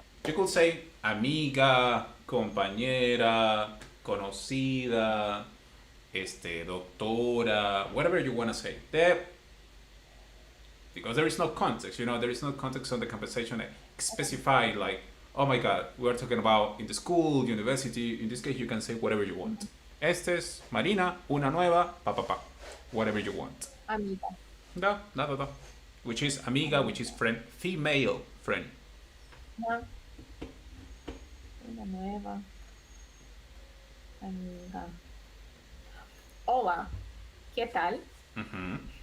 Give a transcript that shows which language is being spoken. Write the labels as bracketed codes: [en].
[en] You could say [es] amiga, compañera, conocida, doctora, [en] whatever you want to say. Because there is no context, there is no context on the conversation that specify like, oh my god, we're talking about in the school, university. In this case, you can say whatever you want. [es] Este es Marina, una nueva, pa. [en] Whatever you want. [es] Amiga. [ru] Da. [en] Which is amiga, which is friend, female friend. [es] Una, una nueva amiga. Hola, ¿qué tal? Ujú.